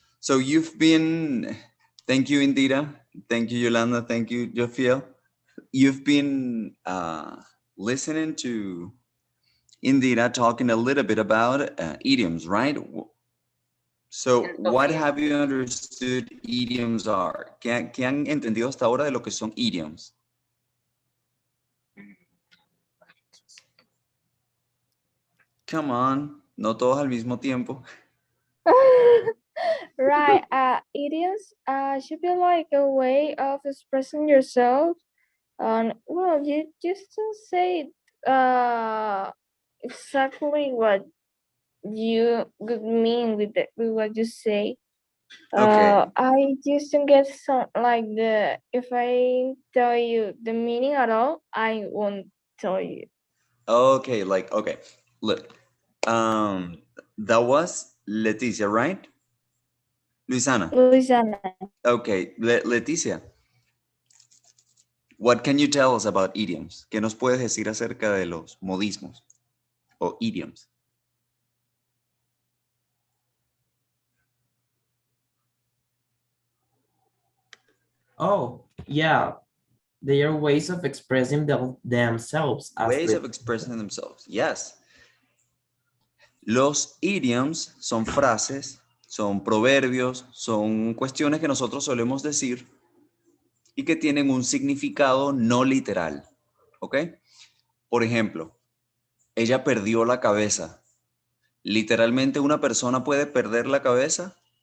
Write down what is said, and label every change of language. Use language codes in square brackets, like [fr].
[en] So you've been, thank you, Indira. Thank you, Yolanda. Thank you, Jofiel. You've been listening to Indira talking a little bit about idioms, right? So, what have you understood idioms are? [es] ¿Qué han entendido hasta ahora de lo que son idioms? [en] Come on, [es] no todos al mismo tiempo. [en] Right. Idioms should be like a way of expressing yourself. Well, you just don't say exactly what you would mean with what you say. Okay. I just don't get some like the if I tell you the meaning at all, I won't tell you. Okay, like, okay. Look, that was Leticia, right? Luisana. Louisiana. Okay, Leticia, what can you tell us about idioms? [es] ¿Qué nos puedes decir acerca de los modismos o idioms? [en] Oh, yeah. They are ways of expressing themselves as Ways the of expressing themselves. Yes. [es] Los idioms son frases, son proverbios, son cuestiones que nosotros solemos decir y que tienen un significado no literal. ¿Ok? Por ejemplo, ella perdió la cabeza. Literalmente una persona puede perder la cabeza.